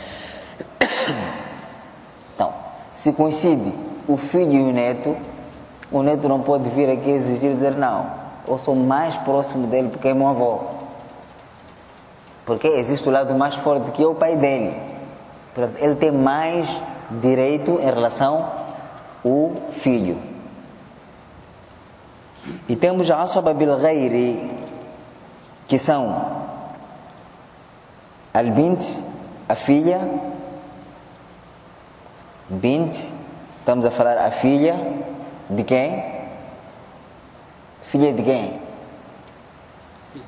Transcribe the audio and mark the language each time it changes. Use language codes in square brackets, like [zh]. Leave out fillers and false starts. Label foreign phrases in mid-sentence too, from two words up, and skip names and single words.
[pt] Então, se coincide o filho e o neto não pode vir aqui exigir e dizer não, eu sou mais próximo dele porque é meu avô, porque existe o lado mais forte que é o pai dele. Portanto, ele tem mais direito em relação ao filho. E temos a [ar] عصبة بالغير, [pt] que são al-bint, a filha. Bint, estamos a falar a filha de quem? Filha de quem? Sim.